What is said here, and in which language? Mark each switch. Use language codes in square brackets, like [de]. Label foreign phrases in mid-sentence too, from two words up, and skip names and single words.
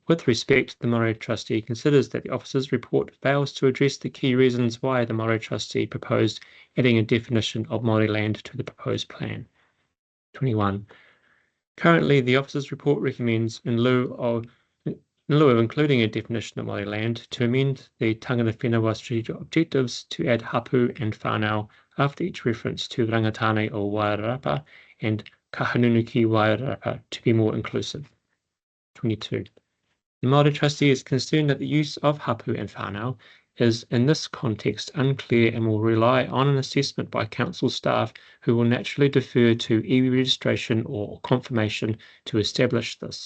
[en] With respect, the Māori Trustee considers that the officer's report fails to address the key reasons why the Māori Trustee proposed adding a definition of Māori land to the proposed plan. 21. Currently, the officer's report recommends, in lieu of including a definition of Māori land, to amend the [mi] tangata whenua [en] strategic objectives to add hapu and whānau after each reference to rangatane o Wairarapa and Kahanunu ki Wairarapa to be more inclusive. 22. The Māori trustee is concerned that the use of hapu and whānau is, in this context, unclear and will rely on an assessment by council staff who will naturally defer to iwi registration or confirmation to establish this.